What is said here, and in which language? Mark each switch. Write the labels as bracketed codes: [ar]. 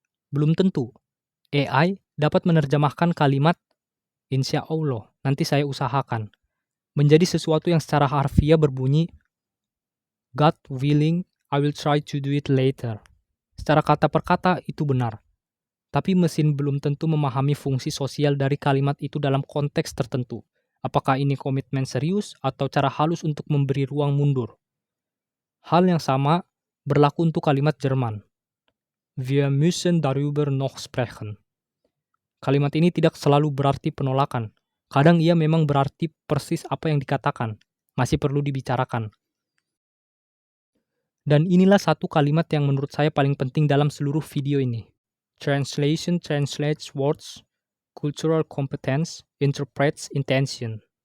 [id] Belum tentu. AI dapat menerjemahkan kalimat insya Allah, nanti saya usahakan, menjadi sesuatu yang secara harfiah berbunyi [en] God willing, I will try to do it later. [id] Secara kata per kata itu benar. Tapi mesin belum tentu memahami fungsi sosial dari kalimat itu dalam konteks tertentu. Apakah ini komitmen serius atau cara halus untuk memberi ruang mundur? Hal yang sama berlaku untuk kalimat Jerman. [de] Wir müssen darüber noch sprechen. [id] Kalimat ini tidak selalu berarti penolakan. Kadang ia memang berarti persis apa yang dikatakan. Masih perlu dibicarakan. Dan inilah satu kalimat yang menurut saya paling penting dalam seluruh video ini. [en] Translation translates words, cultural competence interprets intention.